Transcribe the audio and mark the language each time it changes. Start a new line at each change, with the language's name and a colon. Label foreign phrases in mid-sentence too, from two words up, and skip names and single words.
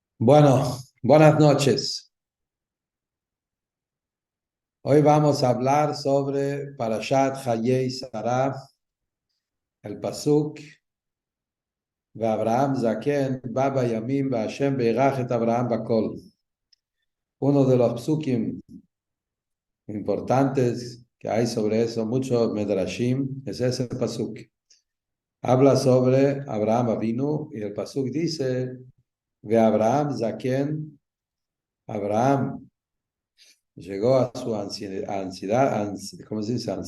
Spanish: Bueno, buenas noches. Hoy vamos a hablar sobre Parashat Hayei Sarah, el Pasuk,
Hebrew: אברהם זקן בא בימים השם ברך את אברהם בכל.
Spanish: Uno de los psukim importantes que hay sobre eso, muchos medrashim, es ese Pasuk. Habla sobre Abraham Avinu y el Pasuk dice,
Hebrew: ואברהם זקן,
Spanish: Abraham llegó a su ancianidad, ¿cómo se dice?